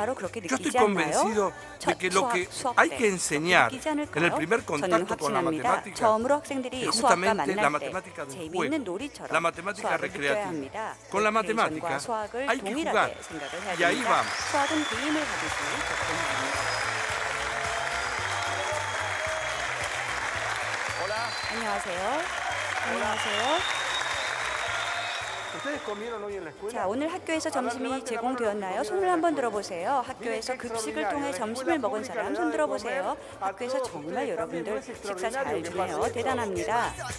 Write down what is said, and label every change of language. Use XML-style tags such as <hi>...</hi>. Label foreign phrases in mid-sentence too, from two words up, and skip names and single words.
<es>Yo estoy convencido de que lo que hay que enseñar en el primer contacto con la matemática es justamente la matemática del juego, la matemática recreativa. Con la matemática hay que jugar y ahí vamos. Hola.</es> <ko>안녕하세요. 자, 오늘 학교에서 점심이 제공되었나요? 손을 한번 들어보세요. 학교에서 급식을 통해 점심을 먹은 사람 손 들어보세요. 학교에서 정말 여러분들 식사 잘 주네요. 대단합니다.</ko>